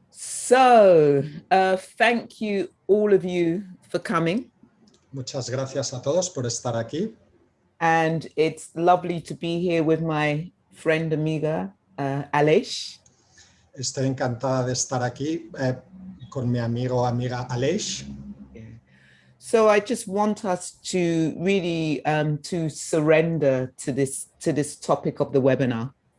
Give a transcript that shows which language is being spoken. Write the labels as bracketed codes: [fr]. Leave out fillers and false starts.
[en] So, thank you, all of you, for coming. [es] Muchas gracias a todos por estar aquí. [en] And it's lovely to be here with my friend, amiga, Aleix. [es] Estoy encantada de estar aquí con mi amiga Aleix. [en] Yeah. So I just want us to really to surrender to this topic of the webinar.